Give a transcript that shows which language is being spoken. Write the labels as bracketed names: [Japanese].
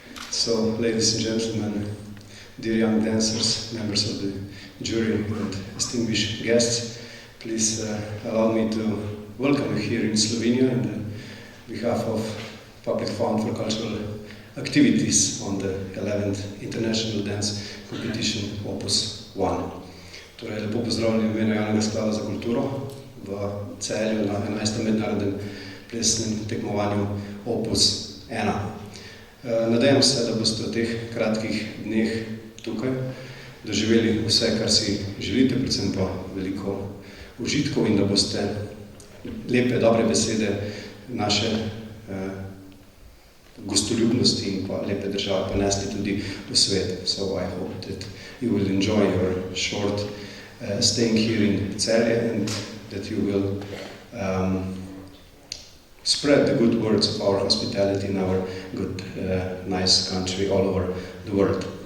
[English] So, ladies and gentlemen, dear young dancers, members of the jury and distinguished guests, please allow me to welcome you here in Slovenia on behalf of Public Fund for Cultural Activities on the 11th International Dance Competition Opus 1. [Slovenian] Torej, lepo pozdravljeni v imenu Javnega sklada za kulturo v Celju na 11. mednarodnem plesnem tekmovanju Opus 1. Nadejam se, da boste v teh kratkih dneh tukaj doživeli vse, kar si želite, predvsem pa veliko užitkov in da boste lepe, dobre besede naše gostoljubnosti in pa lepe države ponesli tudi v svet. [English] So I hope that you will enjoy your short staying here in Celje and that you will spread the good words of our hospitality in our good, nice country all over the world.